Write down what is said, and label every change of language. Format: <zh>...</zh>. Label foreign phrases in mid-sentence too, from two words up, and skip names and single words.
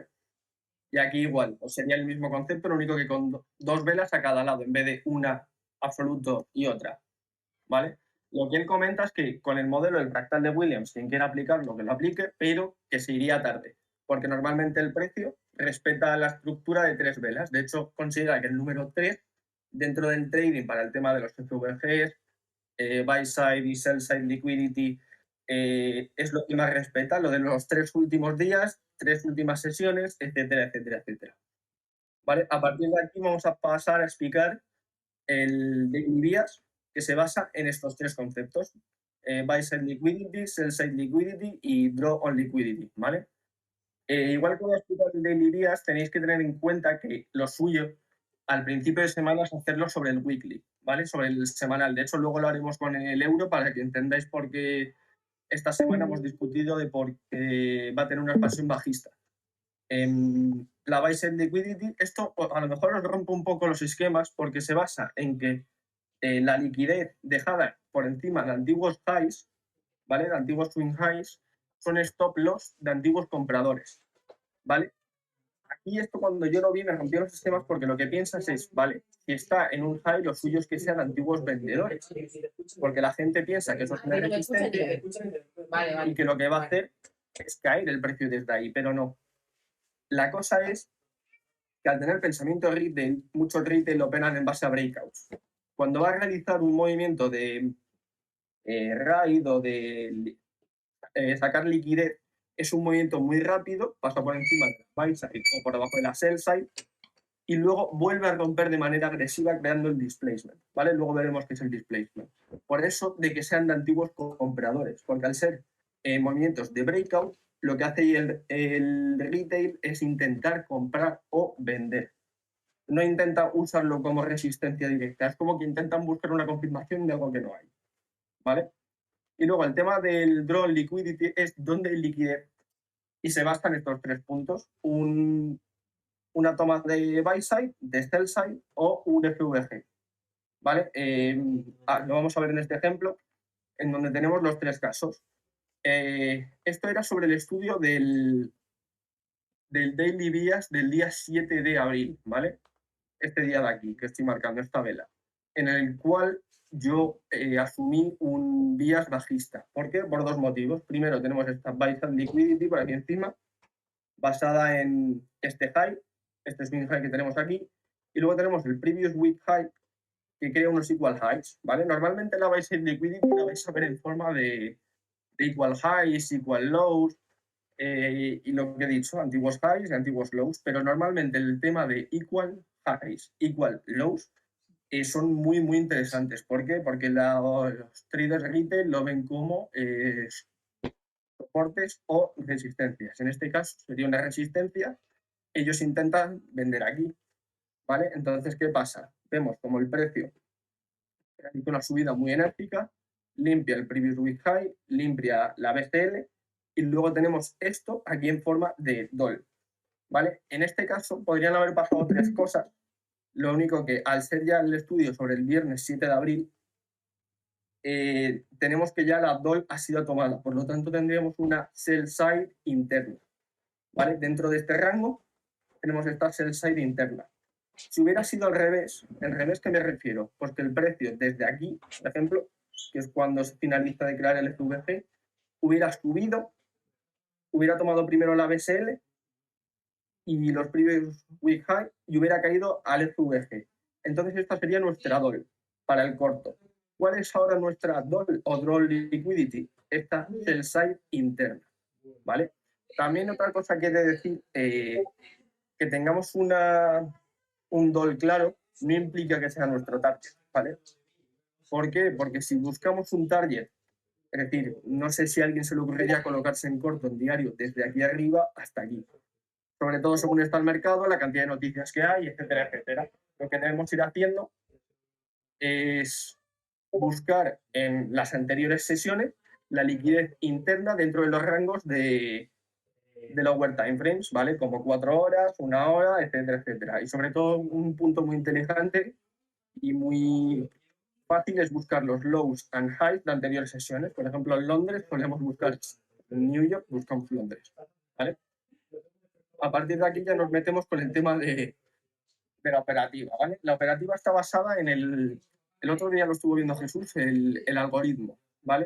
<es>Y aquí igual, pues sería el mismo concepto, lo único que con 2 velas a cada lado, en vez de una absoluto y otra, ¿vale? Lo que él comenta es que con el modelo del fractal de Williams, quien quiera aplicarlo, que lo aplique, pero que se iría tarde, porque normalmente el precio respeta la estructura de 3 velas. De hecho, considera que el número 3, dentro del trading para el tema de los FVGs,</es> <en>buy side</en> <es>y</es> <en>sell side liquidity,</en> <es>es lo que más respeta, lo de los 3 últimos días, 3 últimas sesiones, etcétera, etcétera, etcétera. ¿Vale? A partir de aquí vamos a pasar a explicar el</es> <en>daily bias,</en> <es>que se basa en estos 3 conceptos:</es> <en>buy side liquidity, sell side liquidity y draw on liquidity,</en> <es>¿vale? Igual que voy a explicar el</es> <en>daily bias,</en> <es>tenéis que tener en cuenta que lo suyo al principio de semana es hacerlo sobre el weekly, ¿vale? Sobre el semanal. De hecho, luego lo haremos con el euro para que entendáis por qué esta semana hemos discutido de por qué va a tener una expansión bajista. En la</es> <en>buy side liquidity,</en> <es>esto a lo mejor os rompe un poco los esquemas porque se basa en que la liquidez dejada por encima de antiguos highs, ¿vale? De antiguos</es> <en>swing highs,</en> <es>son</es> <en>stop loss</en> <es>de antiguos compradores, ¿vale? Aquí esto cuando yo lo vi me rompió los sistemas porque lo que piensas es, vale, si está en un high, lo suyo es que sean antiguos vendedores, porque la gente piensa que eso es una resistencia y que lo que va a hacer es caer el precio desde ahí, pero no. La cosa es que al tener pensamiento retail, muchos retail operan en base a breakouts. Cuando va a realizar un movimiento de raid o de sacar liquidez, es un movimiento muy rápido, pasa por encima de la</es> <en>buy side</en> <es>o por debajo de la</es> <en>sell side</en> <es>y luego vuelve a romper de manera agresiva creando el displacement, ¿vale? Luego veremos qué es el displacement. Por eso de que sean de antiguos compradores, porque al ser movimientos de breakout, lo que hace el retail es intentar comprar o vender. No intenta usarlo como resistencia directa, es como que intentan buscar una confirmación de algo que no hay, ¿vale? Y luego el tema del</es> <en>draw liquidity</en> <es>es dónde hay liquidez y se basa en estos 3 puntos: una toma de</es> <en>buy side,</en> <es>de</es> <en>sell side</en> <es>o un FVG, ¿vale? Lo vamos a ver en este ejemplo, en donde tenemos los 3 casos. Esto era sobre el estudio del</es> <en>Daily Bias</en> <es>del día 7 de abril, ¿vale? Este día de aquí, que estoy marcando, esta vela, en el cual yo asumí un bias bajista. ¿Por qué? Por 2 motivos. Primero, tenemos esta</es> <en>buy side liquidity</en> <es>por aquí encima, basada en este high, este</es> <en>swing high</en> <es>que tenemos aquí, y luego tenemos el</es> <en>previous week high,</en> <es>que crea unos</es> <en>equal highs,</en> <es>¿vale? Normalmente la</es> <en>buy side liquidity</en> <es>la vais a ver en forma de</es> <en>equal highs, equal lows,</en> <es>y lo que he dicho, antiguos highs y antiguos lows, pero normalmente el tema de</es> <en>equal highs, equal lows,</en> <es>son muy, muy interesantes. ¿Por qué? Porque los traders retail lo ven como soportes o resistencias. En este caso sería una resistencia, ellos intentan vender aquí, ¿vale? Entonces, ¿qué pasa? Vemos como el precio realiza una subida muy enérgica, limpia el</es> <en>previous week high,</en> <es>limpia la BCL y luego tenemos esto aquí en forma de DOL, ¿vale? En este caso podrían haber pasado tres cosas, lo único que al ser ya el estudio sobre el viernes 7 de abril, tenemos que ya la DOL ha sido tomada, por lo tanto tendríamos una</es> <en>sell side</en> <es>interna, ¿vale? Dentro de este rango tenemos esta</es> <en>sell side</en> <es>interna. Si hubiera sido al revés, ¿el revés qué me refiero? Pues que el precio desde aquí, por ejemplo, que es cuando se finaliza de crear el FVG, hubiera subido, hubiera tomado primero la BSL y los</es> <en>previous week high</en> <es>y hubiera caído al FVG. Entonces esta sería nuestra DOL para el corto. ¿Cuál es ahora nuestra DOL o</es> <en>Draw Liquidity?</en> <es>Esta</es> <en>sell side</en> <es>interna, ¿vale? También otra cosa que he de decir, que tengamos un DOL claro no implica que sea nuestro target, ¿vale? ¿Por qué? Porque si buscamos un target, es decir, no sé si a alguien se le ocurriría colocarse en corto en diario desde aquí arriba hasta aquí. Sobre todo según está el mercado, la cantidad de noticias que hay, etcétera, etcétera. Lo que debemos ir haciendo es buscar en las anteriores sesiones la liquidez interna dentro de los rangos de</es> <en>lower time frames,</en> <es>¿vale? Como 4 horas, 1 hora, etcétera, etcétera. Y sobre todo un punto muy inteligente y muy fácil es buscar los</es> <en>lows and highs</en> <es>de anteriores sesiones. Por ejemplo, en Londres solemos buscar, en New York buscamos Londres, ¿vale? A partir de aquí ya nos metemos con el tema de la operativa, ¿vale? La operativa está basada en el otro día lo estuvo viendo Jesús, el algoritmo, ¿vale?</es>